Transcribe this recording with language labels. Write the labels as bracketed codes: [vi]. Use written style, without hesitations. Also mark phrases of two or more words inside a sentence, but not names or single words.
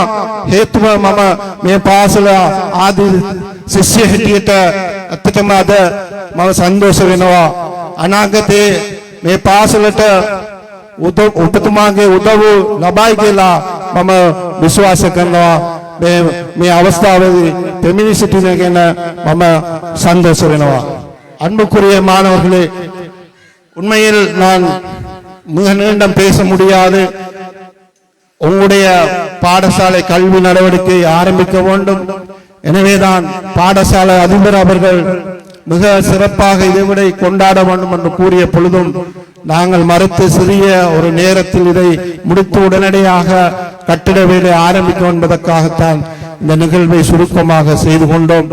[si] හේතුව මම මේ පාසල ආදී ශිෂ්‍ය හිටියට අත්තටම අද මම සන්තෝෂ වෙනවා. අනාගතේ මේ පාසලට ඔබතුමාගේ උදව් ලබයි කියලා මම විශ්වාස කරනවා. මේ අවස්ථාවේදී දෙමිනි සිටින ගැන මම சந்தோஷ වෙනවා. [ta] அன்புக்குரிய மாணவர்களே, உண்மையில் நான் மிக நீண்டம் பேச முடியாது. உங்களுடைய பாடசாலை கல்வி நடவடிக்கை ஆரம்பிக்க வேண்டும். எனவேதான் பாடசாலை அதிபர் அவர்கள் மிக சிறப்பாக இதைவிட கொண்டாட வேண்டும் என்று கூறிய பொழுதும் நாங்கள் மறுத்து சிறிய ஒரு நேரத்தில் இதை முடித்து உடனடியாக கட்டிட வேலை ஆரம்பிக்கும் என்பதற்காகத்தான் இந்த நிகழ்வை சுருக்கமாக செய்து கொண்டோம்.